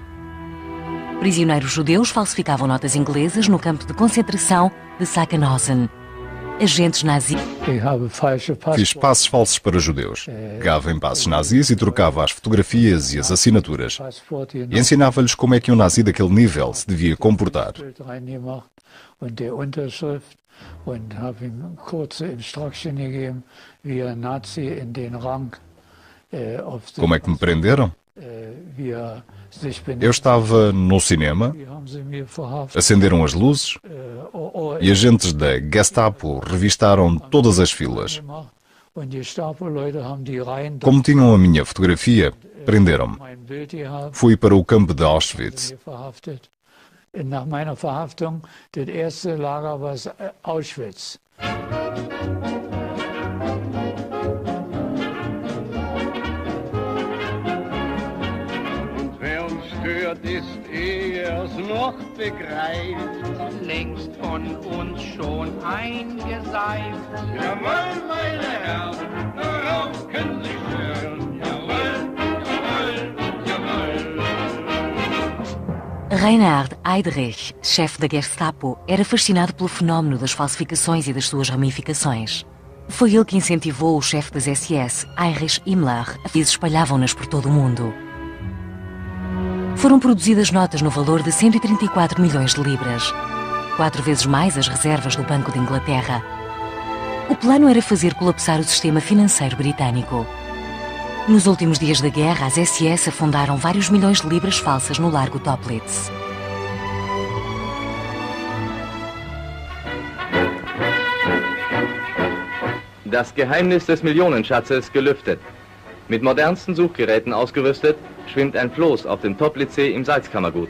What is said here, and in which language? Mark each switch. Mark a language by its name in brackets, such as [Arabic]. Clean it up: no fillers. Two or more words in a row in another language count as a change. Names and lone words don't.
[Portuguese] Prisioneiros judeus falsificavam notas inglesas no campo de concentração de Sachsenhausen. Agentes nazis... Fiz passes falsos para judeus. Pegava em passes nazis e trocava as fotografias e as assinaturas. E ensinava-lhes como é que um nazi daquele nível se devia comportar. [German] Und habe ihm kurze Instruction gegeben, wie Nazi in den Rang [Portuguese] Como é que me prenderam? Eu estava no cinema, acenderam as luzes e agentes da Gestapo revistaram todas as filas. Como tinham a minha fotografia, prenderam-me. Fui para o campo de Auschwitz. [German] Nach meiner Verhaftung, das erste Lager war Auschwitz. Und wer uns stört, ist er's noch begreift, längst von uns schon eingeseift. Jawohl, meine Herren, darauf können Sie schwören. Jawohl, jawohl, jawohl. [Portuguese] Reinhard Heydrich, chefe da Gestapo, era fascinado pelo fenómeno das falsificações e das suas ramificações. Foi ele que incentivou o chefe das SS, Heinrich Himmler, a que espalhavam-nas por todo o mundo. Foram produzidas notas no valor de 134 milhões de libras, 4 vezes mais as reservas do Banco de Inglaterra. O plano era fazer colapsar o sistema financeiro britânico. Nos últimos dias da guerra, as SS afundaram vários milhões de libras falsas no largo Toplitz. [German] Das Geheimnis des Millionenschatzes gelüftet. Mit modernsten Suchgeräten ausgerüstet, schwimmt ein Floß auf dem Toplitzsee im Salzkammergut.